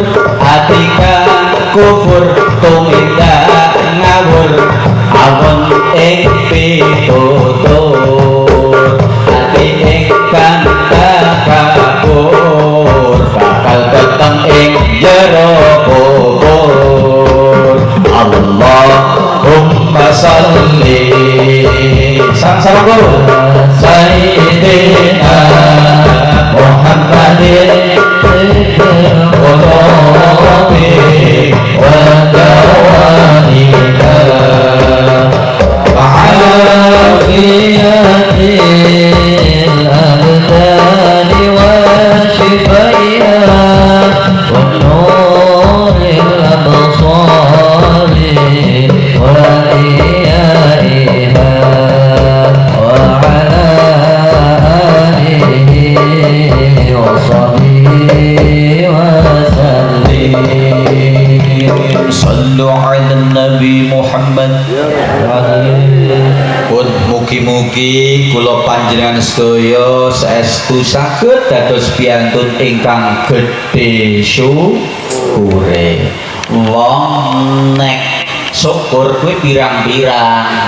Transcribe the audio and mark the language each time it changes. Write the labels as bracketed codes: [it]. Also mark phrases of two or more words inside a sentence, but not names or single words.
[jv] Ati kang kufur tumindak ngawur awon ing pitutur. Ati ingkang takabur bakal keteng ing jero kubur. [ar] اللهم صل sama-sama سيدنا محمد القلوب ودوائها وعافية الأبدان وشفائها ونور الأبصار وضيائها وعلى آله وصحبه وسلم. صلوا على النبي محمد. [jv] Pun mugi-mugi kula panjenengan sedaya saestu saged dados piyantun ingkang gedhe syukure. Wong nek syukur kuwi pirang-pirang.